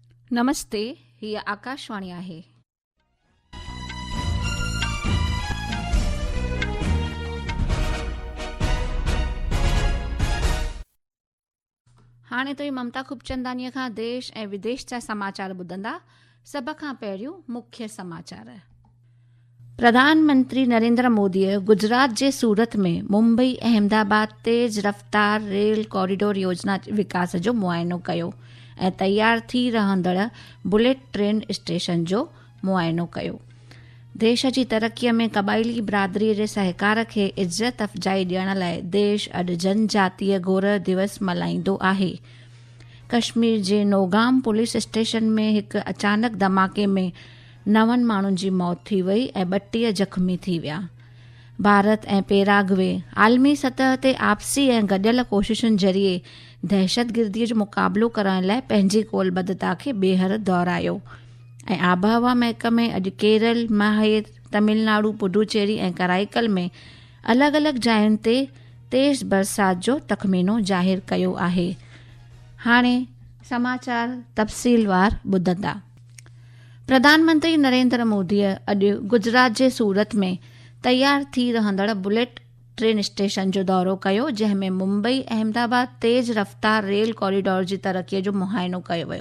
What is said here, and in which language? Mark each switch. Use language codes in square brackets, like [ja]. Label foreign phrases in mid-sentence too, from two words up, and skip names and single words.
[sd] नमस्ते, हीअ आकाशवाणी आहे। हाणे ताईं ममता खूबचंदानीअ खां देश ऐं विदेश जा समाचार ॿुधंदा। सभ खां पहिरियों मुख्य समाचार। प्रधानमंत्री नरेंद्र मोदीअ गुजरात जे सूरत में मुंबई अहमदाबाद तेज़ रफ़्तार रेल कॉरिडोर योजना विकास जो मुआयनो कयो ऐं तयार थी रहंदड़ बुलेट ट्रेन स्टेशन जो मुआयनो कयो। देश जी तरक़ीअ में क़बाइली बिरादरीअ जे सहकार खे इज़त अफ़जाई ॾियण लाइ देश अॼु जनजातीय गौरव दिवस मल्हाईंदो आहे। कश्मीर जे नौगाम पुलिस स्टेशन में हिकु अचानक धमाके में 9 माण्हुनि जी मौत थी वई ऐं 32 ज़ख़्मी थी विया। भारत ऐं पेराग्वे आलमी सतह ते आपसी ऐं गॾियल कोशिशुनि ज़रिए दहशतगिर्दीअ जो मुक़ाबिलो करण लाइ पंहिंजी कोलबद्धता खे ॿीहर दोहरायो। ऐं आबहवा महकमे अॼु केरल, माहेर, तमिलनाडु, पुडुचेरी ऐं कराईकल में अलॻि अलॻि जायुनि ते तेज़ बरसात जो तख़मीनो ज़ाहिर कयो आहे। हाणे समाचार तफ़सीलवार ॿुधंदा। प्रधानमंत्री नरेंद्र मोदीअ अॼु गुजरात जे सूरत में तयार थी रहंदड़ बुलेट ट्रेन स्टेशन जो दौरो कयो, जंहिंमें मुंबई अहमदाबाद तेज़ रफ़्तार रेल कॉरिडोर जी तरक़ीअ जो मुआयनो कयो वियो।